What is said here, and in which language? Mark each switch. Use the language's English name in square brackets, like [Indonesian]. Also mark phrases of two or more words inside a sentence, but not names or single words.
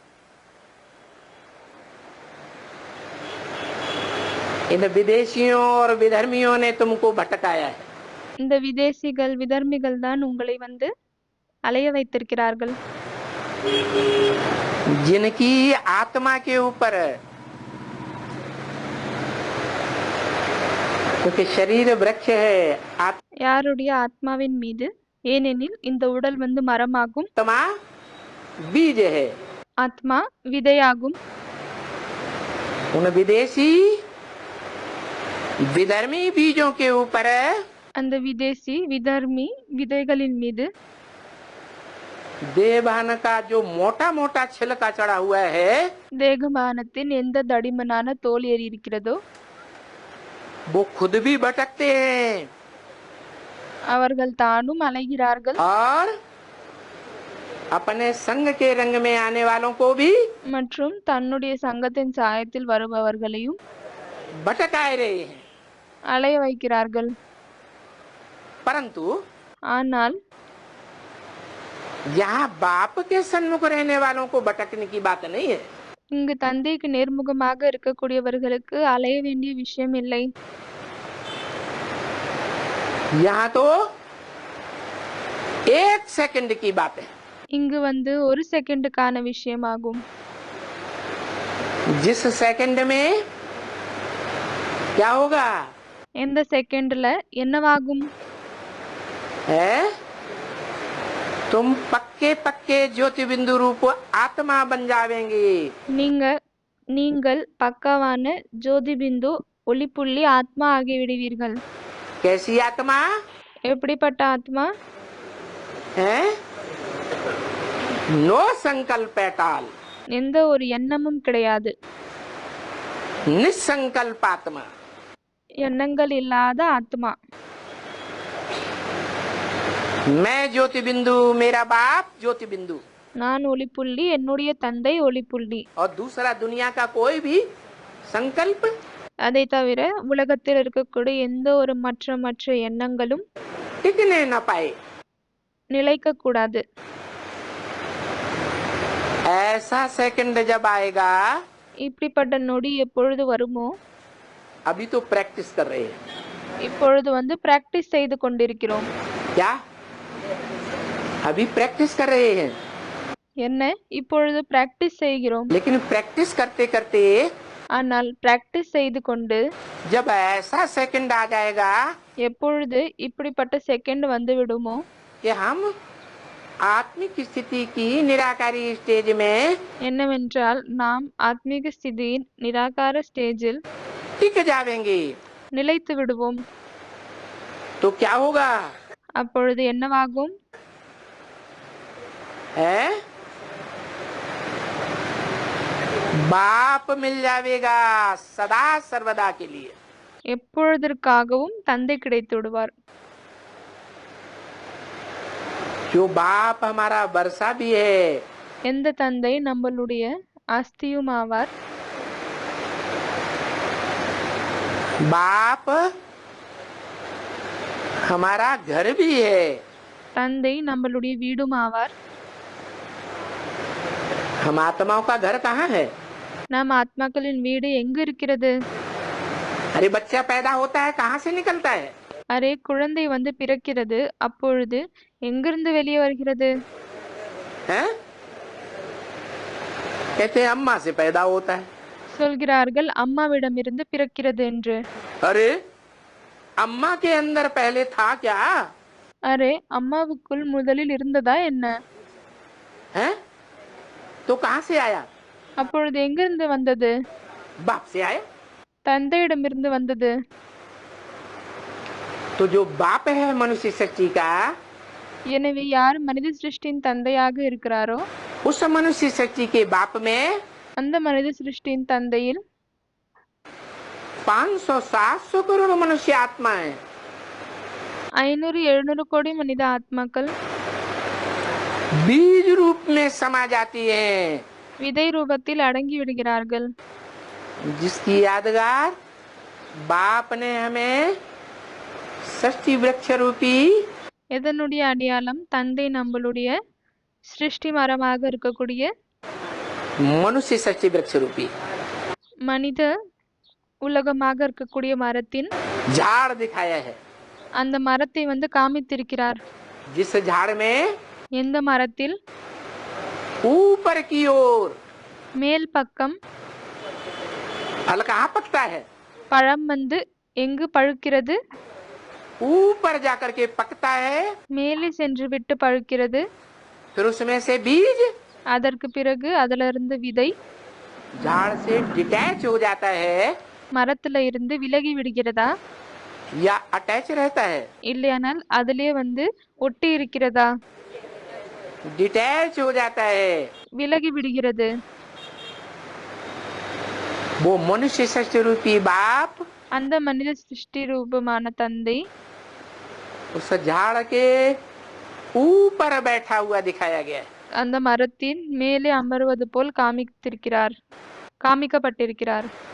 [Hindi] इन विदेशियों और विधर्मियों ने तुमको भटकाया है। [Tamil] இந்த விதேசிகள் விதர்மிகள் தான் உங்களை அலைய வைத்திருக்கிறார்கள். [Hindi] जिनकी आत्मा के ऊपर, क्योंकि शरीर वृक्ष है, [Tamil] யாருடைய ஆத்மாவின் மீது? ஏனெனில் இந்த உடல் மரமாகும், [Hindi] आत्मा बीज है। [Tamil] ஆத்மா விதையாகும். [Hindi] उन विदेशी विधर्मी बीजों के ऊपर [Tamil] அந்த விதேசி விதர்மி விதைகளின் மீது [Hindi] देवभान का जो मोटा मोटा छिलका चढ़ा हुआ है, [Tamil] தேகபானத்தின் எந்த தடிமனான தோல் ஏறி இருக்கிறதோ [Hindi] वो खुद भी भटकते हैं [Tamil] அவர்கள் தானும் அலைகிறார்கள் [Hindi] और अपने संग के रंग में आने वालों को भी [Tamil] மற்றும் தன்னுடைய சங்கத்தின் சாயத்தில் வருபவர்களையும் [Hindi] भटकाए रहे हैं। [Tamil] அலைய வைக்கிறார்கள். [Hindi] परंतु [Tamil] ஆனால் [Hindi] यहाँ बाप के सन्मुख रहने वालों को भटकने की बात नहीं है। [Tamil] இங்கு தந்தைக்கு நேர்முகமாக இருக்கக்கூடியவர்களுக்கு அலைய வேண்டிய விஷயம் இல்லை. [Hindi] यहाँ तो 1 सेकंड की बात है। [Tamil] இங்கு ஒரு செகண்டுக்கான விஷயமாகும். [Hindi] जिस सेकंड में क्या होगा [Tamil] எந்த செகண்ட்ல என்னவாகும்? [Hindi] है तुम पक्के पक्के ज्योति बिंदु रूप आत्मा बन जावेंगे। [Tamil] நீங்கள் பக்கவான ஜோதி பிந்து ஒளிப்புள்ளி ஆத்மா ஆகிவிடுவீர்கள். [Hindi] कैसी आत्मा [Tamil] எப்படிப்பட்ட ஆத்மா? [Hindi] है नो संकल्प [English] at all, [Tamil] எந்த ஒரு எண்ணமும் கிடையாது. [Hindi] निसंकल्प आत्मा। [Tamil] எண்ணங்கள் இல்லாத ஆத்மா. [Hindi] मैं ज्योति बिंदु, मेरा बाप ज्योति बिंदु, [Tamil] நான் ஒளிப்புள்ளி, என்னுடைய தந்தை ஒளிப்புள்ளி. [Hindi] और दूसरा दुनिया का कोई भी संकल्प [Tamil] அதை தவிர உலகத்தில் இருக்கக்கூடிய எந்த ஒரு மற்ற எண்ணங்களும் [Hindi] टिकने न पाए। [Tamil] நிலைக்க கூடாது. [Hindi] ऐसा सेकंड जब आएगा, [Tamil] இப்படிப்பட்ட நொடி எப்பொழுது வருமோ? [Hindi] अभी तो प्रैक्टिस कर रहे हैं। [Tamil] இப்பொழுது பிராக்டிஸ் செய்து கொண்டிருக்கிறோம். [Hindi] क्या अभी प्रैक्टिस कर रहे हैं? [Tamil] என்ன, இப்பொழுது பிராக்டிஸ் செய்கிறோம். [Hindi] लेकिन प्रैक्टिस करते करते [Tamil] ஆனால் பிராக்டிஸ் செய்து கொண்டு [Hindi] जब ऐसा सेकंड आ जाएगा [Tamil] எப்பொழுது இப்படிப்பட்ட செகண்ட் வந்து விடுமோ [Hindi] कि हम आत्मिक स्थिति की निराकारी स्टेज में [Tamil] என்னவென்றால் நாம் ஆத்மீக ஸ்திதியின் நிராகார ஸ்டேஜில் [Hindi] टिक जावेंगे, [Tamil] நிலைத்து விடுவோம். [Hindi] तो क्या होगा [Tamil] அப்பொழுது என்னவாகும்? [Hindi] है बाप मिल जाएगा सदा सर्वदा के लिए। [Tamil] எப்பொழுதற்காகவும் தந்தை கிடைத்து விடுவார். [Hindi] जो बाप हमारा वर्षा भी है, [Tamil] எந்த தந்தை நம்மளுடைய ஆஸ்தியும் ஆவார். [Hindi] बाप हमारा घर भी है, [Tamil] தந்தை நம்மளுடைய வீடும் ஆவார். [Hindi] हम आत्माओं का घर कहाँ है? [Tamil] நாம் ஆத்மாக்களின் வீடு எங்கு இருக்கிறது? [Hindi] अरे बच्चा पैदा होता है कहाँ से निकलता है? [Tamil] அரே, குழந்தை பிறக்கிறது, அப்பொழுது எங்கிருந்து வெளியே வருகிறது? [Hindi] हैं? कहते हैं अम्मा से पैदा होता है। [Tamil] சொல்கிறார்கள் அம்மாவிடமிருந்து பிறக்கிறது என்று. [Hindi] अरे अम्मा के अंदर पहले था क्या? [Tamil] அரே, அம்மாவுக்குள் முதலில் இருந்ததா என்ன? [Hindi] हैं? तो कहाँ से आया? [Tamil] அப்பொழுது எங்கிருந்து வந்தது? [Hindi] बाप से आया। [Tamil] தந்தையிடமிருந்து வந்தது. [Hindi] तो जो बाप है मनुष्य सृष्टि का, [Tamil] எனவே यार மனித சிருஷ்டியின் தந்தையாக இருக்கிறாரோ [Hindi] उस मनुष्य सृष्टि के बाप में [Tamil] அந்த மனித சிருஷ்டியின் தந்தையில் [Hindi] 500-700 करोड़ मनुष्य आत्मा है। [Tamil] 500-700 கோடி மனித ஆத்மாக்கள் [Hindi] बीज रूप में समा जाती है, [Tamil] விதை ரூபத்தில் அடங்கி விடுகிறார்கள். [Hindi] जिसकी यादगार बाप ने हमें सृष्टि वृक्ष रूपी [Tamil] எதனுடைய அடையாளம்? தந்தை நம்மளுடைய சிருஷ்டி மரமாக இருக்கக்கூடிய [Hindi] मनुष्य सृष्टि वृक्ष रूपी [Tamil] மனித உலகமாக இருக்கக்கூடிய மரத்தின் [Hindi] झाड़ दिखाया है। [Tamil] அந்த மரத்தை காமித்திருக்கிறார். [Hindi] जिस झाड़ में [Tamil] எந்த மரத்தில் [Hindi] ऊपर की ओर [Tamil] மேல் பக்கம் [Hindi] फल कहाँ पकता है? [Tamil] பழம் எங்கு பழுக்கிறது? [Hindi] ऊपर जाकर के पकता है, [Tamil] மேலே சென்று விட்டு பழுக்கிறது. [Hindi] फिर उसमें से बीज [Tamil] அதற்கு பிறகு அதிலிருந்து விதை [Hindi] झाड़ से डिटैच हो जाता है [Tamil] மரத்துல இருந்து விலகி விடுகிறதா [Hindi] या अटैच रहता है? [Tamil] இல்லையானால் அதிலே ஒட்டி இருக்கிறதா? [Hindi] डिटैच हो जाता है। [Tamil] விலகி விடுகிறது. [Hindi] वो मनुष्य सृष्टि रूपी बाप [Tamil] அந்த மனித சிருஷ்டி ரூபமான தந்தை [Hindi] उस झाड़ के ऊपर बैठा हुआ दिखाया गया है। [Tamil] அந்த மரத்தின் மேலே அமர்வது போல் காமிக்கப்பட்டிருக்கிறார்.